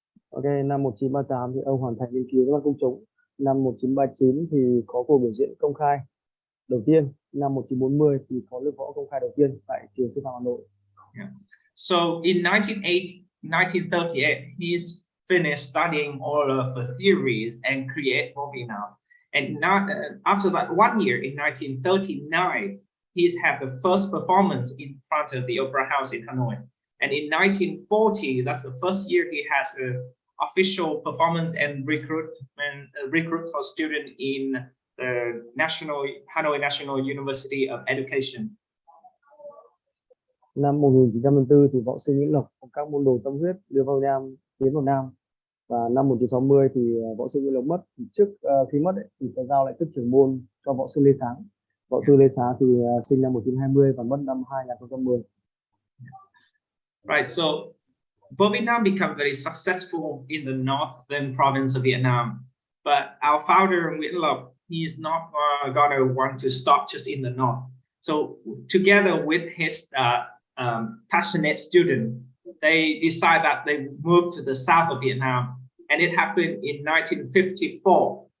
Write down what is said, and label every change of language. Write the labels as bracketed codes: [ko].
[vi] Ok, năm 1938 thì ông hoàn thành nghiên cứu với công chúng. Năm 1939 thì có cuộc biểu diễn công khai đầu tiên. Năm 1940 thì có lớp võ công khai đầu tiên tại trường sư phạm Hà Nội. [en] So in 1938, he's finished studying all of the theories and create Vo Vi Nam. And not, after that 1 year, in 1939, he's had the first performance in front of the Opera House in Hanoi. And in 1940, that's the first year he has an official performance and recruit for student in the Hanoi National University of Education. [vi] Năm 1954 thì võ sư Nguyễn Lộc cùng các môn đồ tâm huyết đưa vào Nam, tiến vào Nam. Và năm 1960 thì võ sư Nguyễn Lộc mất. Thì trước khi mất thì phải giao lại chức trưởng môn cho võ sư Lê Sáng. Võ sư Lê Sáng thì sinh năm 1920 và mất năm 2010. [en] Right, so Vo Việt Nam became very successful in the northern province of Vietnam, but our founder Nguyễn Lộc, he's not gonna want to stop just in the north. So together with his passionate student, they decide that they move to the south of Vietnam, and it happened in 1954.